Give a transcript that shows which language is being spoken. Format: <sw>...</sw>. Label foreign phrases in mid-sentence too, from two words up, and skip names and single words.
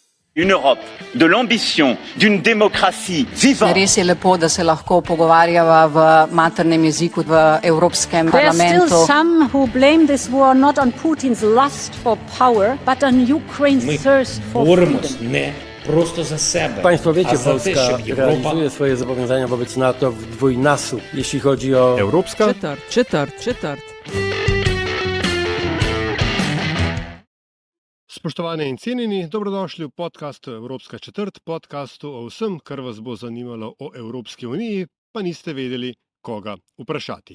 <fr>Une Europe de l'ambition, d'une démocratie vivante.</fr> <sl>Res je lepo, da se lahko pogovarjava v maternem jeziku v Evropskem</sl> <en>There are</en> <sl>parlamentu.</sl> <en>still some who blame this war not on Putin's lust for power, but on Ukraine's thirst for</en> <uk>Боремось</uk> <en>freedom.</en> <uk>не просто за себе,</uk> <pl>Państwo wiecie,</pl> <uk>a za te,</uk> <pl>Polska</pl> <uk>щоб Європа</uk> <pl>realizuje swoje zobowiązania wobec NATO w dwójnasób, jeśli chodzi o</pl> <sl>Evropska Četrt. Spoštovane in cenjeni, dobrodošli v podkastu Evropska četrt, podkastu o vsem, kar vas bo zanimalo o Evropski uniji, pa niste vedeli, koga vprašati.</sl>